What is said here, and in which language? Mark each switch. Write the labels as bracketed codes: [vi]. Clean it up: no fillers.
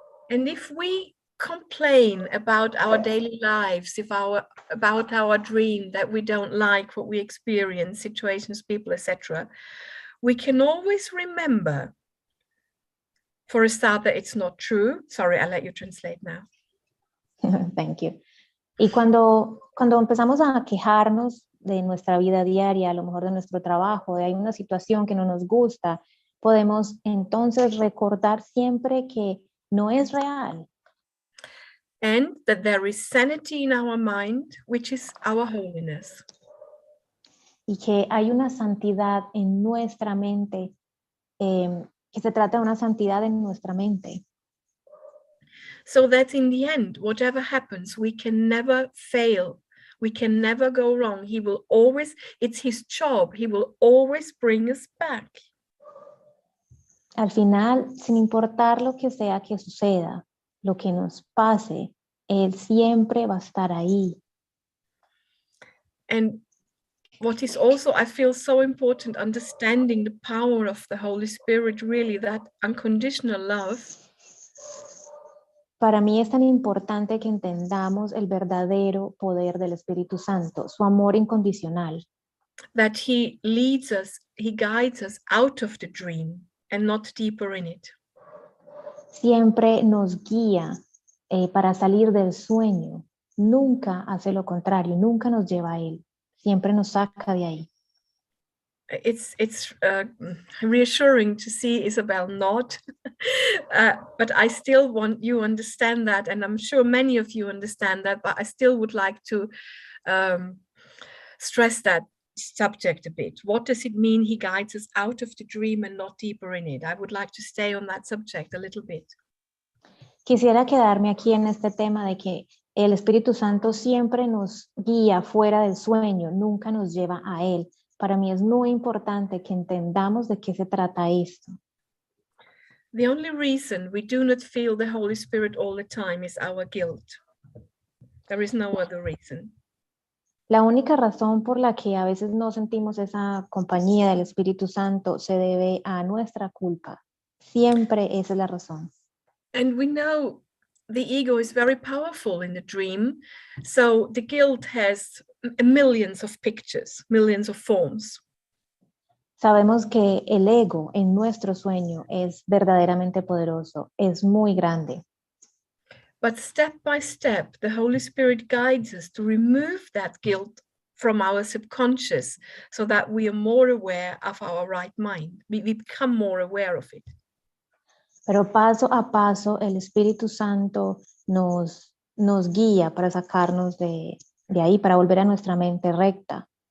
[en] And if we complain about our daily lives, about our dream, that we don't like what we experience, situations, people, etc., we can always remember, for a start, that it's not true. Sorry, I'll let you translate now. Thank you. [es] Y cuando empezamos a quejarnos de nuestra vida diaria, a lo mejor de nuestro trabajo, de hay una situación que no nos gusta, podemos entonces recordar siempre que no es real. [en] And that there is sanity in our mind, which is our holiness. [es] Y que hay una santidad en nuestra mente, que se trata de una santidad en nuestra mente. [en] So that in the end, whatever happens, we can never fail. We can never go wrong. He will always, it's his job. He will always bring us back. [es] Al final, sin importar lo que sea que suceda, lo que nos pase, él siempre va a estar ahí. [en] And what is also, I feel so important, understanding the power of the Holy Spirit, really, that unconditional love. [es] Para mí es tan importante que entendamos el verdadero poder del Espíritu Santo, su amor incondicional. [en] That he leads us, he guides us out of the dream and not deeper in it. [es] Siempre nos guía para salir del sueño. Nunca hace lo contrario, nunca nos lleva a él. Siempre nos saca de ahí. [en] It's reassuring to see Isabel nod, but I still want you to understand that, and I'm sure many of you understand that, but I still would like to stress that subject a bit. What does it mean he guides us out of the dream and not deeper in it? I would like to stay on that subject a little bit. [es] Quisiera quedarme aquí en este tema de que el Espíritu Santo siempre nos guía fuera del sueño, nunca nos lleva a él. Para mí es muy importante que entendamos de qué se trata esto. [en] The only reason we do not feel the Holy Spirit all the time is our guilt. There is no other reason. [es] La única razón por la que a veces no sentimos esa compañía del Espíritu Santo se debe a nuestra culpa. Siempre esa es la razón. [en] And we know the ego is very powerful in the dream. So the guilt has millions of pictures, millions of forms. [es] Sabemos que el ego en nuestro sueño es verdaderamente poderoso, es muy grande. [en] But step by step, the Holy Spirit guides us to remove that guilt from our subconscious so that we are more aware of our right mind. We become more aware of it. [es] Pero paso a paso el Espíritu Santo nos guía para sacarnos de ahí, para volver a nuestra mente recta.